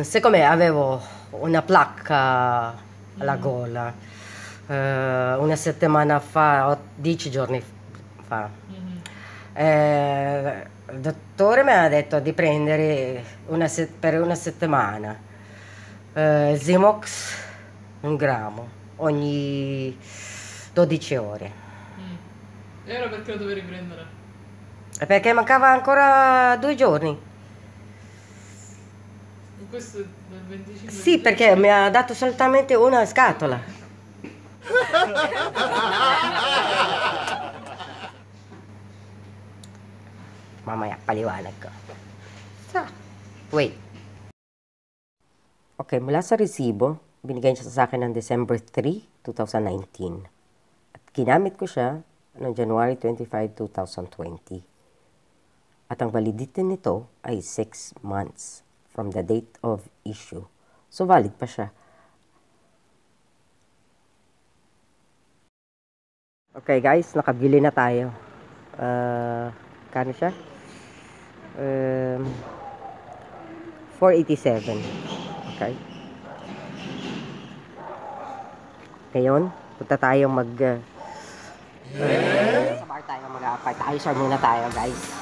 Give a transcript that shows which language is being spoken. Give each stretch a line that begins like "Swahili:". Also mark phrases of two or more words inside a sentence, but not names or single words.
Italian: Siccome avevo una placca alla gola, una settimana fa, 10 giorni fa, il dottore mi ha detto di prendere per una settimana Zimox 1 grammo ogni 12 ore. E ora perché lo dove riprendere? Perché mancava ancora 2 giorni. Questo è del 25? Sì, perché mi ha dato soltanto una scatola.
Filipino: Mamaya, paliwanag ko. Wait. Okay, mula sa resibo, binigay siya sa akin ng December 3, 2019. At ginamit ko siya noong January 25, 2020. At ang validity nito ay
English: 6 months from the date of issue.
Filipino: So, valid pa siya. Okay guys, nakabili na tayo. Kano siya? 487. Okay. Ngayon, punta tayong sa bar tayo mag-appetizer muna tayo, guys.